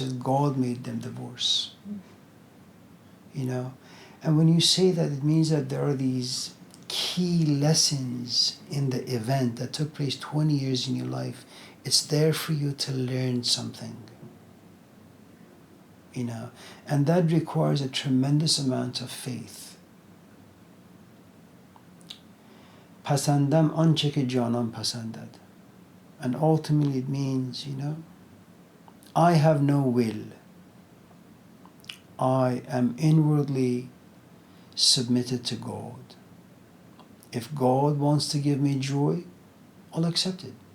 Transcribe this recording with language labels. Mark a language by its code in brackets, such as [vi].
[en] You say, God made them divorce. You know, and when you say that, it means that there are these key lessons in the event that took place 20 years in your life. It's there for you to learn something. You know, and that requires a tremendous amount of faith. [fa] پسندم آنچه که جانان پسندد. [en] And ultimately it means, you know, I have no will. I am inwardly submitted to God. If God wants to give me joy, I'll accept it.